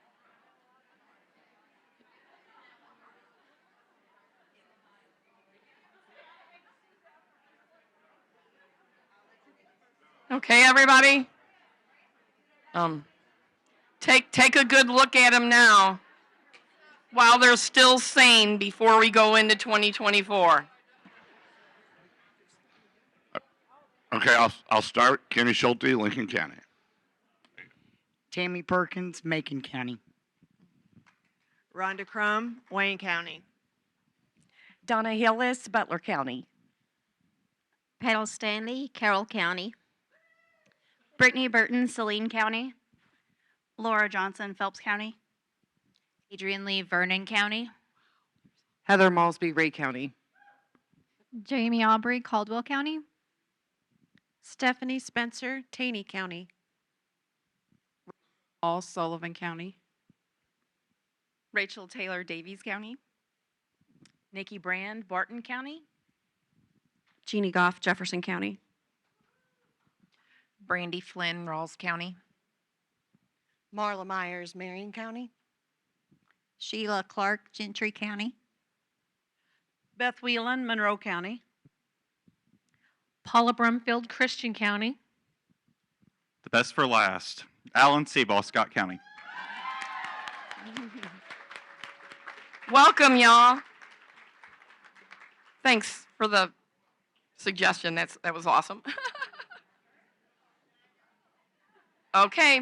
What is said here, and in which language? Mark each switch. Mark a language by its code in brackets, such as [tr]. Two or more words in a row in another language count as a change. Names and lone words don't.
[en] Okay, everybody? Take a good look at them now while they're still sane before we go into 2024. Okay, I'll start. Kenny Schulte, Lincoln County. Tammy Perkins, Macon County. Rhonda Crum, Wayne County. Donna Hillis, Butler County. Petal Stanley, Carroll County. Brittany Burton, Saline County. Laura Johnson, Phelps County. Adrian Lee, Vernon County. Heather Malsby, Ray County. Jamie Aubrey, Caldwell County. Stephanie Spencer, Taney County. All Sullivan County. Rachel Taylor, Davies County. Nikki Brand, Barton County. Jeannie Goff, Jefferson County. Brandy Flynn, Rawls County. Marla Myers, Marion County. Sheila Clark, Gentry County. Beth Whelan, Monroe County. Paula Brumfield, Christian County. The best for last, Alan Seaball, Scott County. Welcome, y'all. Thanks for the suggestion. That was awesome. Okay.